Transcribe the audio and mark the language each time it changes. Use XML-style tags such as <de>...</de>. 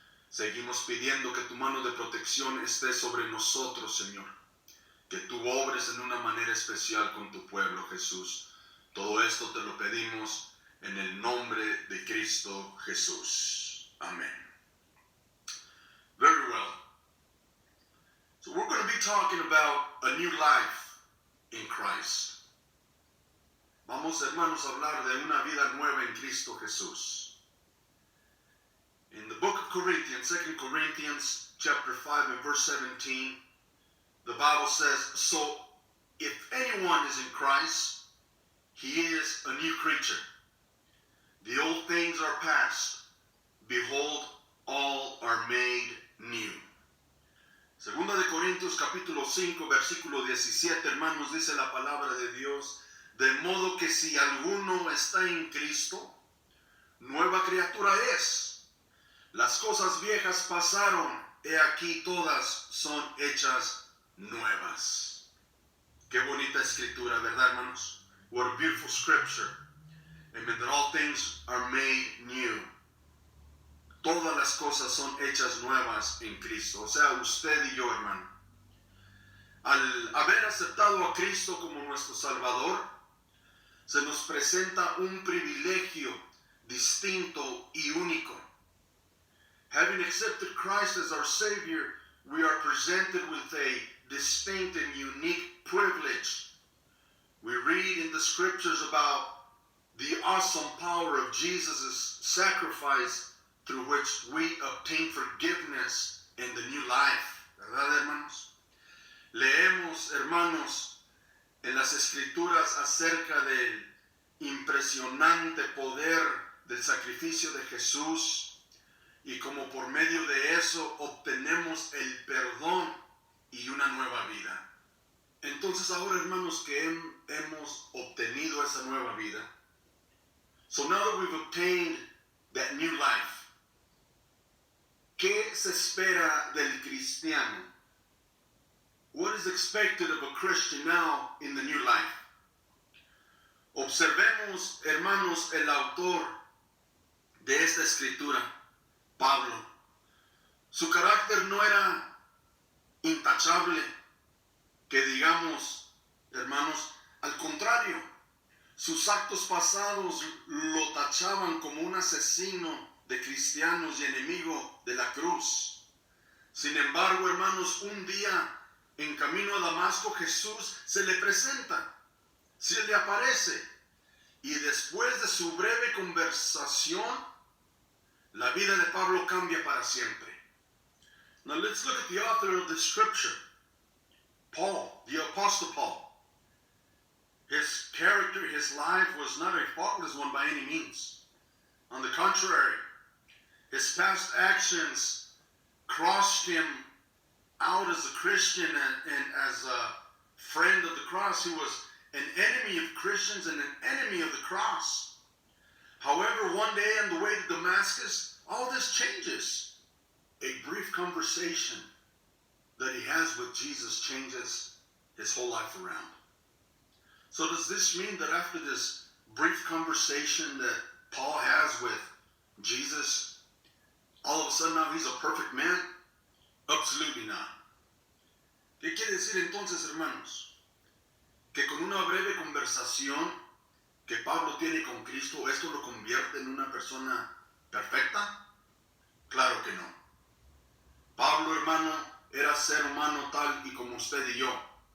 <es>Seguimos pidiendo que tu mano de protección esté sobre nosotros, Señor, que tú obres en una manera especial con tu pueblo, Jesús. Todo esto te lo pedimos en el nombre de Cristo Jesús.</es> <en>Amen. Very well. So we're going to be talking about a new life in Christ.</en> <es>Vamos, hermanos, a hablar de una vida nueva en Cristo Jesús.</es> <en>In the book of Corinthians, 2 Corinthians chapter 5 and verse 17, the Bible says, "So if anyone is in Christ, he is a new creature. The old things are past. Behold, all are made new."</en> <es>Segunda de Corintios capítulo 5, versículo 17, hermanos, dice la palabra de Dios, de modo que si alguno está en Cristo, nueva criatura es. Las cosas viejas pasaron, he aquí todas son hechas nuevas. Qué bonita escritura, ¿verdad, hermanos?</es> <en>What a beautiful scripture. Amen, that all things are made new.</en> <es>Todas las cosas son hechas nuevas en Cristo. O sea, usted y yo, hermano. Al haber aceptado a Cristo como nuestro Salvador, se nos presenta un privilegio distinto y único.</es> <en>Having accepted Christ as our Savior, we are presented with a distinct and unique privilege. We read in the scriptures about the awesome power of Jesus' sacrifice through which we obtain forgiveness in the new life.</en> <es>¿Verdad, hermanos? Leemos, hermanos, en las Escrituras acerca del impresionante poder del sacrificio de Jesús y como por medio de eso obtenemos el perdón y una nueva vida. Entonces ahora, hermanos, que hemos obtenido esa nueva vida,</es> <en>so now that we've obtained that new life,</en> <es>¿qué se espera del cristiano?</es> <en>What is expected of a Christian now in the new life?</en> <es>Observemos, hermanos, el autor de esta escritura, Pablo. Su carácter no era intachable, que digamos, hermanos, al contrario, sus actos pasados lo tachaban como un asesino de cristianos y enemigo de la cruz. Sin embargo, hermanos, un día en camino a Damasco, Jesús se le presenta, se le aparece, y después de su breve conversación, la vida de Pablo cambia para siempre.</es> <en>Now let's look at the author of the scripture, Paul, the Apostle Paul. His character, his life was not a faultless one by any means. On the contrary, his past actions crossed him out as a Christian and as a friend of the cross. He was an enemy of Christians and an enemy of the cross. However, one day on the way to Damascus, all this changes. A brief conversation that he has with Jesus changes his whole life around. So does this mean that after this brief conversation that Paul has with Jesus, all of a sudden now he's a perfect man? Absolutely not.</en> <es>¿Qué quiere decir entonces, hermanos? Que con una breve conversación que Pablo tiene con Cristo, ¿esto lo convierte en una persona perfecta? Claro que no. Pablo, hermano, era ser humano tal y como usted y yo.</es>